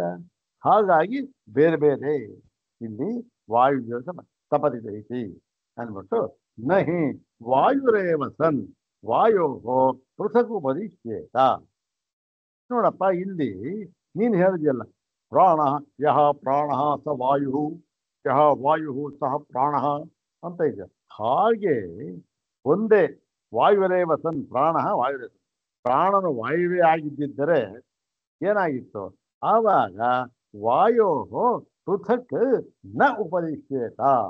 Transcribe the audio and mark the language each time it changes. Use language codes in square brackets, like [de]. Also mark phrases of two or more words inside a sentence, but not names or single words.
[kn] ಹಾಗಾಗಿ ಬೇರೆ ಬೇರೆ ಇಲ್ಲಿ [sa] ವಾಯು ತಪತಿದೈತಿ ಅಂದ್ಬಿಟ್ಟು ನಹಿ ವಾಯುರೇವ ಸನ್ ವಾಯೋ ಪೃಥಕ್ ಉಪದಿಶ್ಯೇತ. [kn] ನೋಡಪ್ಪ, ಇಲ್ಲಿ ನೀನು ಹೇಳಿದ್ಯಲ್ಲ [sa] ಪ್ರಾಣ ಯಹ ಪ್ರಾಣ ಸ ವಾಯು ಯಹ ವಾಯು ಸಹ ಪ್ರಾಣ [kn] ಅಂತ ಇದೆ. ಹಾಗೆ ಒಂದೇ [sa] ವಾಯುರೇವ ಸನ್ ಪ್ರಾಣ ವಾಯುರೇ. [kn] ಪ್ರಾಣನು ವಾಯುವೇ ಆಗಿದ್ದರೆ ಏನಾಗಿತ್ತು? [sa] ಆವಾಗ ವಾಯೋ ಪೃಥಕ್ ನ ಉಪದಿಶ್ಯೇತ.